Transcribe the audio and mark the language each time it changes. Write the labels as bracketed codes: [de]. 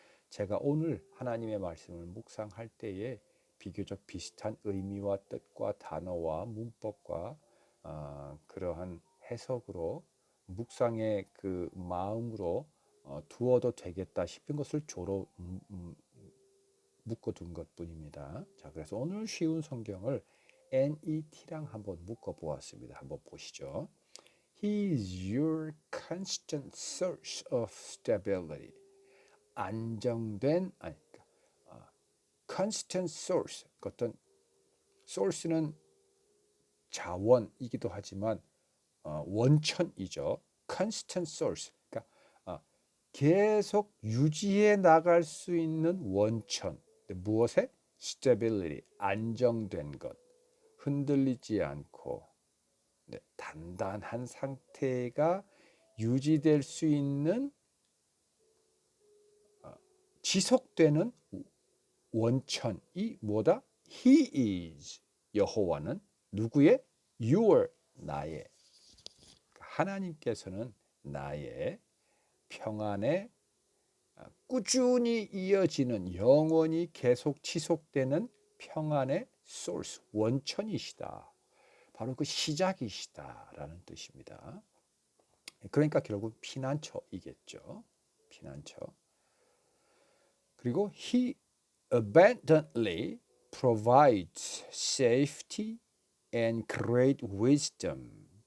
[ko] 제가 오늘 하나님의 말씀을 묵상할 때에 비교적 비슷한 의미와 뜻과 단어와 문법과 그러한 해석으로 묵상의 그 마음으로 두어도 되겠다 싶은 것을 조로 묶어둔 것뿐입니다. 자, 그래서 오늘 쉬운 성경을 NET랑 한번 묶어보았습니다. 한번 보시죠. [en] He is your constant source of stability. [ko] 안정된, [en] constant source. [ko] 어떤 source는 자원이기도 하지만 원천이죠. [en] constant source. [ko] 그러니까 계속 유지해 나갈 수 있는 원천. 무엇에? stability. 안정된 것. 흔들리지 않고 단단한 상태가 유지될 수 있는 지속되는 원천이 뭐다? [en] He is. [ko] 여호와는 누구의? [en] Your. [ko] 나의. 하나님께서는 나의 평안에 꾸준히 이어지는, 영원히 계속 지속되는 평안의 source, 원천이시다. 바로 그 시작이시다라는 뜻입니다. 그러니까 결국 피난처이겠죠. 피난처. 그리고 [en] He abundantly provides safety and great wisdom.